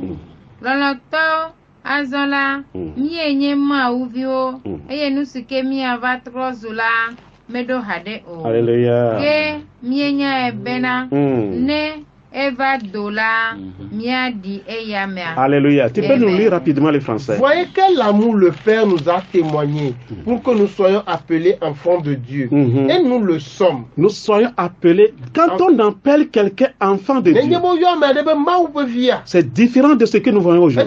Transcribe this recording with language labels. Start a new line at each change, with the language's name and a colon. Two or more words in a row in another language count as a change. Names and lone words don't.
Ewe: Lɔlɔtɔ azɔ la míenye Mawuviwo eye nu si ke míava trɔ zu la meɖo haɖe o.
French: Alléluia.
Ewe: Ke míenyae bena ne eva do la míaɖi eya mea.
French: Alléluia. Tu peux nous lire rapidement les français. Voyez quel amour le Père nous a témoigné pour que nous soyons appelés enfants de Dieu. Et nous le sommes. Nous soyons appelés, quand on appelle quelqu'un enfant de Dieu, c'est différent de ce que nous voyons aujourd'hui.